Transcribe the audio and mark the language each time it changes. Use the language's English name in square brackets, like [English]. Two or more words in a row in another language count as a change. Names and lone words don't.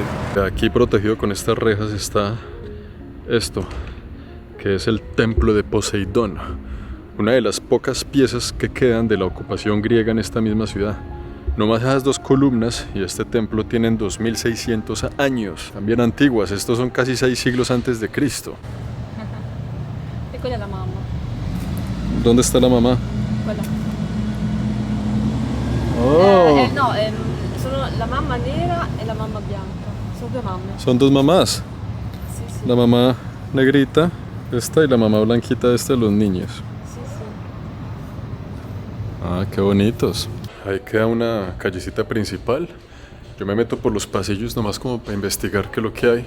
[Spanish] Aquí protegido con estas rejas está esto, que es el templo de Poseidón, una de las pocas piezas que quedan de la ocupación griega en esta misma ciudad. Nomás esas dos columnas y este templo tienen 2600 años, también antiguas. Estos son casi 6 siglos antes de Cristo. [Italian] E quella è la mamma. [Spanish] ¿Dónde está la mamá? [Italian] Quella. Oh. No, sono la mamma nera e la mamma bianca. Sono due mamme. [Spanish] Son dos mamás. [Italian] Sì, sì. [Spanish] La mamá negrita, esta, y la mamá blanquita, esta de los niños. [Italian] Sì, sì. [Spanish] Ah, qué bonitos. Ahí queda una callecita principal. Yo me meto por los pasillos nomás como para investigar qué es lo que hay.